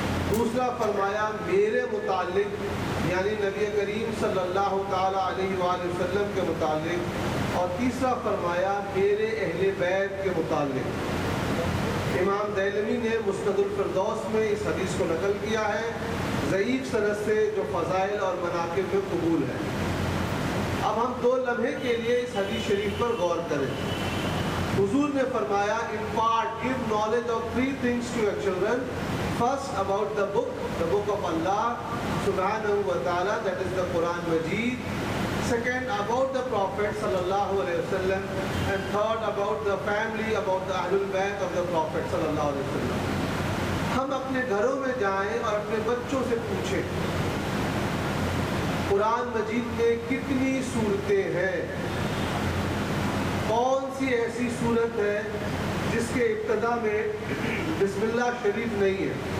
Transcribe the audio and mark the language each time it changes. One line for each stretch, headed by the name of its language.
Urdu: دوسرا فرمایا میرے متعلق یعنی نبی کریم صلی اللہ تعالیٰ علیہ وآلہ وسلم کے متعلق، اور تیسرا فرمایا میرے اہل بیت کے متعلق۔ امام دیلمی نے مسند الفردوس میں اس حدیث کو نقل کیا ہے، ضعیف سند سے، جو فضائل اور مناقب میں قبول ہے۔ اب ہم 2 لمحے کے لیے اس حدیث شریف پر غور کریں۔ حضور نے فرمایا:
English: impart, give knowledge of 3 things to your children. First, about the book of Allah subhanahu wa ta'ala, that is the Quran Majid. Second, about the Prophet sallallahu alayhi wa sallam. And third, about the family, about the Ahlul Bayt of the Prophet sallallahu alayhi wa sallam.
Urdu: ہم اپنے گھروں میں جائیں اور اپنے بچوں سے پوچھیں قرآن مجید میں کتنی سورتیں ہیں، کون سی ایسی سورت ہے جس کے ابتدا میں بسم اللہ شریف نہیں ہے،